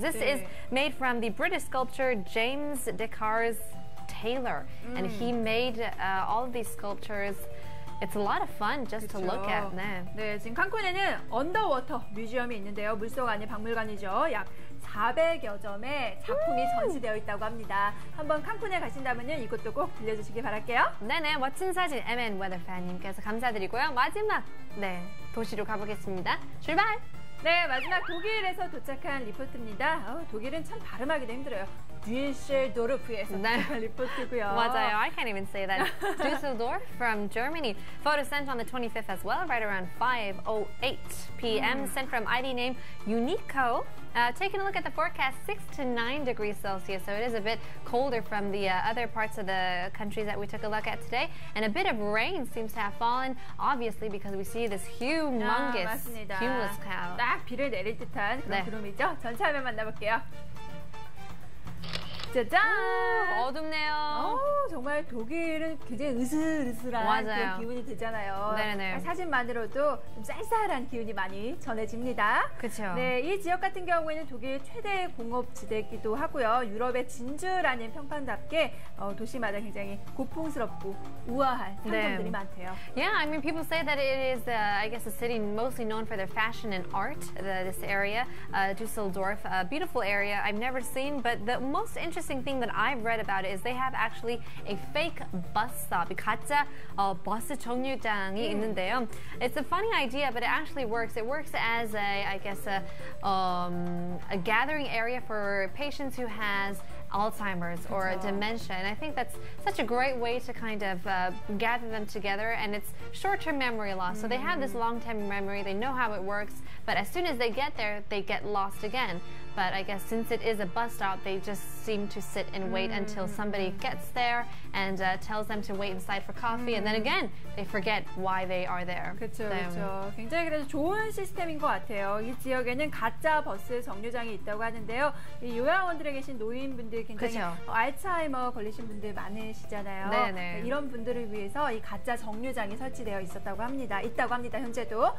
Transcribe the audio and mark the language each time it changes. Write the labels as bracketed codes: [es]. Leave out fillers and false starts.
[en] This is made from the British sculptor James Descartes Taylor, and he made all of these sculptures. It's a lot of fun just to look at. [ko] 네, 지금 칸쿤에는 언더워터 뮤지엄이 있는데요. 물속 안에 박물관이죠. 약 400여 점의 작품이 전시되어 있다고 합니다. 한번 칸쿤에 가신다면요, 이것도 꼭 들려주시기 바랄게요. 네네, 멋진 사진 MN Weather Fan님께서 감사드리고요. 마지막 도시로 가보겠습니다. 출발! 네, 마지막 독일에서 도착한 리포트입니다. 독일은 참 발음하기도 힘들어요. 듀셀도르프에서 리포트고요. 맞아요. [en] I can't even say that. Düsseldorf from Germany. Photo sent on the 25th as well, right around 5:08 p.m. Sent from ID name Unico. Taking a look at the forecast, 6 to 9 degrees Celsius, so it is a bit colder from the other parts of the countries that we took a look at today. And a bit of rain seems to have fallen, obviously, because we see this humongous cumulus cloud. [ko] 딱 비를 내릴 듯한 그런 구름이죠. 전체 화면 만나볼게요. 짜잔! 어둡네요. 정말 독일은 굉장히 으슬으슬한 그런 기운이 들잖아요. 네네. 사진만으로도 좀 쌀쌀한 기운이 많이 전해집니다. 그렇죠. 네, 이 지역 같은 경우에는 독일 최대 공업지대이기도 하고요. 유럽의 진주라는 평판답게 도시마다 굉장히 고풍스럽고 우아한 상점들이 많대요. [en] Yeah, I mean, people say that it is, I guess, a city mostly known for their fashion and art. This area, Düsseldorf, a beautiful area I've never seen, but the most interesting thing that I've read about it is they have actually a fake bus stop, [ko] 가짜 버스 정류장이 있는데요. [en] It's a funny idea, but it actually works. It works as I guess, a gathering area for patients who has Alzheimer's or dementia, and I think that's such a great way to kind of gather them together, and it's short-term memory loss. So they have this long-term memory, they know how it works, but as soon as they get there, they get lost again. But I guess since it is a bus stop, they just seem to sit and wait until somebody gets there and tells them to wait inside for coffee, and then again, they forget why they are there. [ko] 그렇죠, 그렇죠. 굉장히 그래서 좋은 시스템인 것 같아요. 이 지역에는 가짜 버스 정류장이 있다고 하는데요. 이 요양원들에 계신 노인분들 굉장히 알츠하이머 걸리신 분들 많으시잖아요. 네네. 이런 분들을 위해서 이 가짜 정류장이 설치되어 있다고 합니다, 현재도.